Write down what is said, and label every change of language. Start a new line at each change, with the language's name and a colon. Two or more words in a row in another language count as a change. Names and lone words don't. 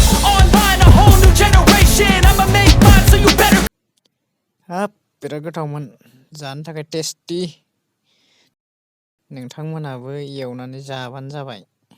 English: Online, a whole new generation. I'ma make mine, so you better.
Bodo: हाब बिराद गोथावमोन, जानो थाखाय टेस्टि। नोंथांमोनाबो एवनानै जाबानो जाबाय।